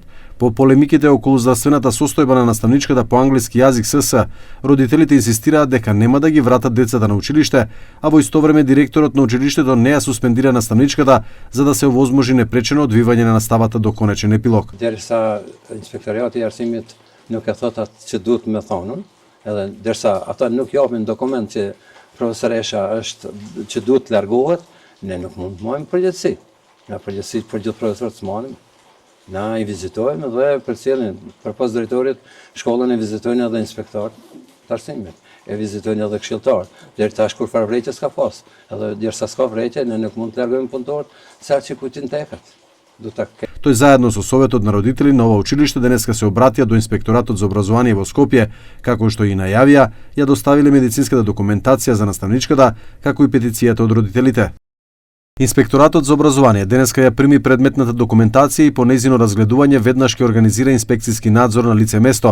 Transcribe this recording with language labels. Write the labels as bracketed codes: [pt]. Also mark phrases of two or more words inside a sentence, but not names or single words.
[mk] По полемиките околу здравствената состојба на наставничката по англиски јазик СС, родителите инсистираат дека нема да ги вратат децата на училиште, а во исто време директорот на училиштето не ја суспендира наставничката за да се овозможи непречено одвивање на наставата до конечен епилог. [sq] Дерisa inspektorati i arsimit nuk e thot atë që duhet me thonun, edhe derisa ata nuk japin dokument që profesoresha është që duhet largohet, ne nuk mund të marrim përgjegjësi. Na përgjegjësi për gjithë profesorët s'marrim. Na I vizitojmë dhe përcjellin përpas drejtorit shkollën e vizitojnë edhe inspektorët të arsimit, e vizitojnë edhe këshilltarët. Deri tash kur fare vrejtje s'ka pas, edhe derisa s'ka vrejtje ne nuk mund të largojmë punëtorët sa që kujtin tekat. [mk] Тој заедно со Советот на родители на ова училиште денеска се обратија до Инспекторатот за образование во Скопје, како што и најавија, ја доставиле медицинската документација за наставничката, како и петицијата од родителите. Инспекторатот за образование денеска ја прими предметната документација и по нејзино разгледување веднаш ќе организира инспекцијски надзор на лице место.